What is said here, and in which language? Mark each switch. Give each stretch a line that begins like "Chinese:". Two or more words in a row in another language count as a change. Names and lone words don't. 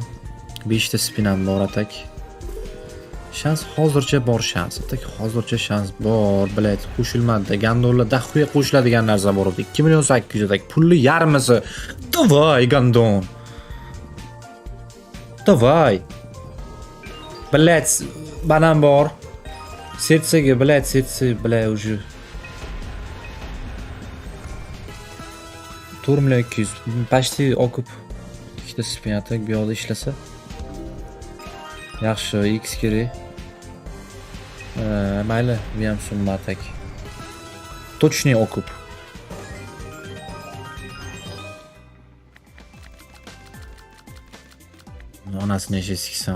Uzbek: 5 ta spin ham bor atak. Shans hozircha bor, hozircha shans bor, biladi, qo'shilmadi. Gandonlar daxuya qo'shiladigan narsa bor edi. 2 million 800 atak, pulli yarmisi. Davay Gandon.
Russian: Давай. Блять, банан бор. Сердцеге, блять, сердце, бля, уже.
Uzbek: 4 million 200.
Russian: Почти okup.
Uzbek: İşte spin atak bir yo'lda ishlasa. Yaxshi, X kerak. Mayli, bu ham summa atak. Точный okup. Onasini yashaysan.